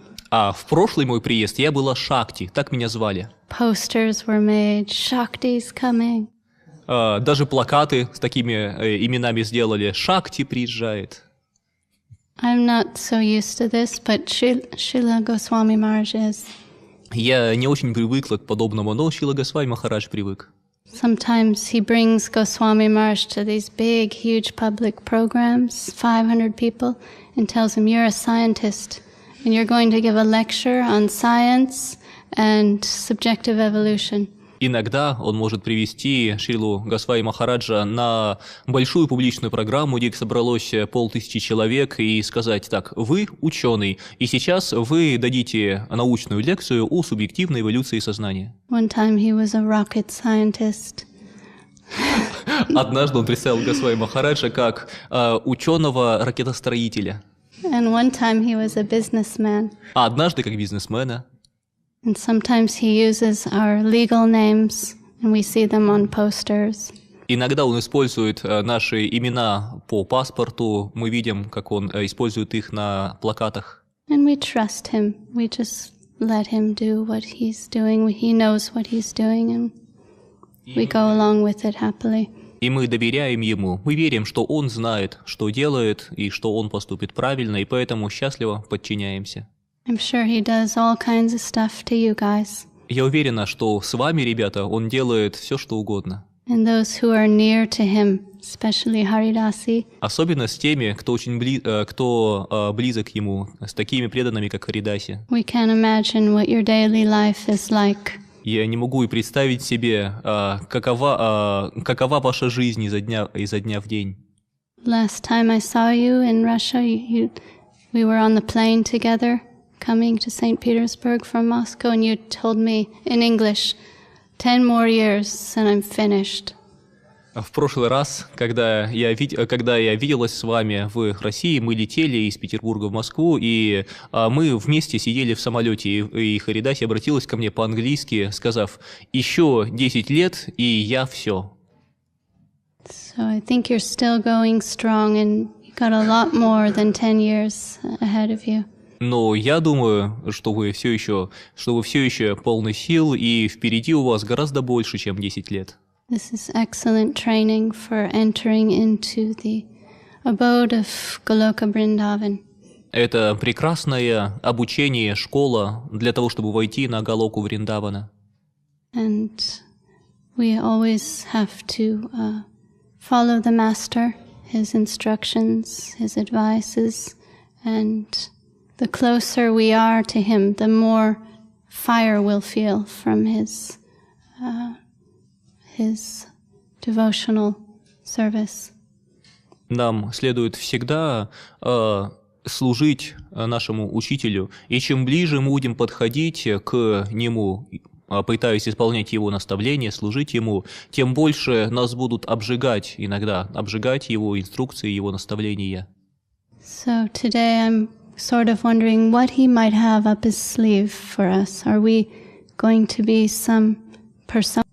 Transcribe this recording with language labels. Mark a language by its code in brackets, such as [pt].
[ru] А в прошлый мой приезд я была Шакти, так меня звали. [en] Posters were made. Shakti's coming. [ru] Даже плакаты с такими именами сделали. Шакти приезжает. [en] I'm not so used to this, but Srila Goswami Maharaj is. [ru] Я не очень привыкла к подобному, но Шрила Госвами Махарадж привык. [en] Sometimes he brings Goswami Maharaj to these big, huge public programs, 500 people, and tells him, you're a scientist, and you're going to give a lecture on science and subjective evolution. [ru] Иногда он может привести Шрилу Госвами Махараджа на большую публичную программу, где собралось 500 человек, и сказать: так, вы ученый, и сейчас вы дадите научную лекцию о субъективной эволюции сознания. [en] One time he was a rocket scientist. [ru] Однажды он представил Госвами Махараджа как ученого-ракетостроителя. [en] And one time he was a businessman. [ru] А однажды как бизнесмена. [en] And sometimes he uses our legal names, and we see them on posters. [ru] Иногда он использует наши имена по паспорту, мы видим, как он использует их на плакатах. [en] And we trust him. We just let him do what he's doing. He knows what he's doing, and we go along with it happily. [ru] И мы доверяем ему, мы верим, что он знает, что делает, и что он поступит правильно, и поэтому счастливо подчиняемся. [en] I'm sure he does all kinds of stuff to you guys. [ru] Я уверена, что с вами, ребята, он делает все, что угодно. [en] And those who are near to him, especially Haridasi. [ru] Особенно с теми, кто очень близок ему, с такими преданными, как Харидаси. [en] We can't imagine what your daily life is like. [ru] Я не могу и представить себе, какова ваша жизнь изо дня в день. [en] Last time I saw you in Russia, we were on the plane together, coming to St. Petersburg from Moscow, and you told me in English, 10 more years and I'm finished. [ru] В прошлый раз, когда я виделась с вами в России, мы летели из Петербурга в Москву, и мы вместе сидели в самолете, и Харидаси обратилась ко мне по-английски, сказав: «Еще 10 лет, и я все». [en] So I think you're still going strong, and you've got a lot more than 10 years ahead of you. [ru] Но я думаю, что вы все еще полны сил, и впереди у вас гораздо больше, чем 10 лет. [en] This is excellent training for entering into the abode of Goloka Vrindavan. [ru] Это прекрасное обучение, школа для того, чтобы войти на Галоку Вриндавана. [en] And we always have to follow the master, his instructions, his advices, and the closer we are to him, the more fire we'll feel from his devotional service. [ru] Нам следует всегда служить нашему учителю, и чем ближе мы будем подходить к нему, пытаясь исполнять его наставления, служить ему, тем больше нас будут обжигать его инструкции, его наставления. [en] So today I'm sort of wondering what he might have up his sleeve for us. Are we going to be some person?